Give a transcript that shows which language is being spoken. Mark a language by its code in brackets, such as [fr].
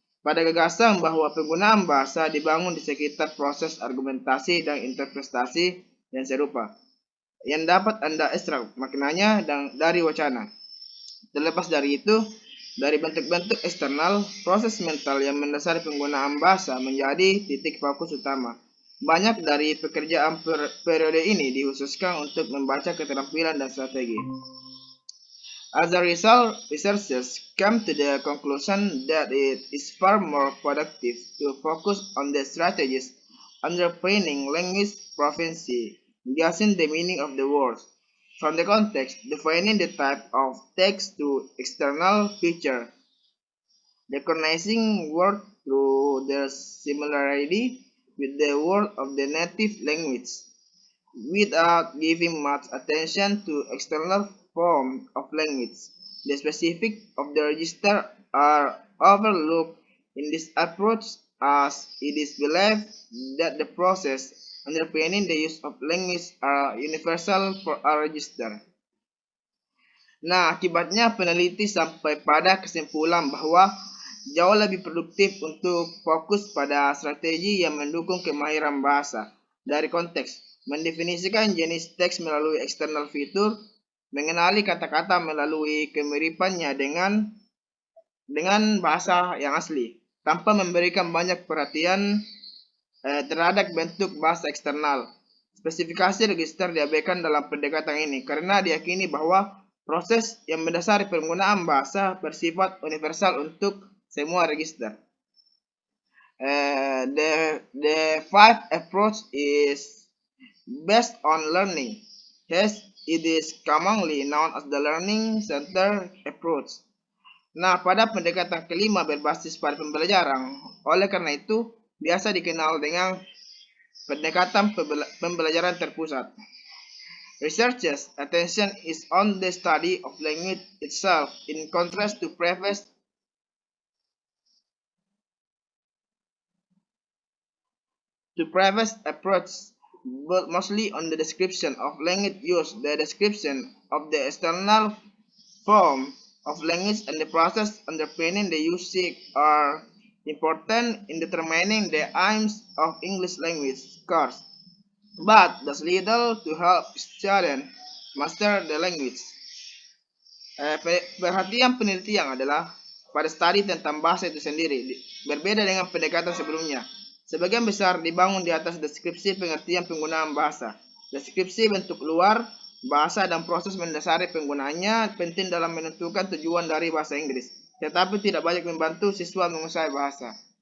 [id] Pada gagasan bahwa penggunaan bahasa dibangun di sekitar proses argumentasi dan interpretasi yang serupa, yang dapat Anda ekstrak maknanya dari wacana. Terlepas dari itu, dari bentuk-bentuk eksternal, proses mental yang mendasari penggunaan bahasa menjadi titik fokus utama. Banyak dari pekerjaan periode ini dikhususkan untuk membaca keterampilan dan strategi. [en] As a result, researchers come to the conclusion that it is far more productive to focus on the strategies underpinning language proficiency, guessing the meaning of the words from the context, defining the type of text to external feature, recognizing words through their similarity with the word of the native language, without giving much attention to external form of language. The specifics of the register are overlooked in this approach, as it is believed that the process underpinning the use of language are universal for a register. [id] Nah, akibatnya peneliti sampai pada kesimpulan bahwa jauh lebih produktif untuk fokus pada strategi yang mendukung kemahiran bahasa dari konteks, mendefinisikan jenis teks melalui external fitur, mengenali kata-kata melalui kemiripannya dengan bahasa yang asli, tanpa memberikan banyak perhatian terhadap bentuk bahasa eksternal. Spesifikasi register diabaikan dalam pendekatan ini karena diyakini bahwa proses yang mendasari penggunaan bahasa bersifat universal untuk semua register. [en] The five approach is based on learning. Hence, it is commonly known as the learning center approach. [id] Nah, pada pendekatan kelima berbasis pada pembelajaran. Oleh karena itu, biasa dikenal dengan pendekatan pembelajaran terpusat. [en] Researchers' attention is on the study of language itself, in contrast to previous approach, but mostly on the description of language use. The description of the external form of language and the process underpinning the usage are important in determining the aims of English language course, but does little to help students master the language. [id] Perhatian peneliti yang adalah pada studi tentang bahasa itu sendiri, berbeda dengan pendekatan sebelumnya. Sebagian besar dibangun di atas deskripsi pengertian penggunaan bahasa. Deskripsi bentuk luar bahasa dan proses mendasari penggunaannya penting dalam menentukan tujuan dari bahasa Inggris, tetapi tidak banyak membantu siswa menguasai bahasa.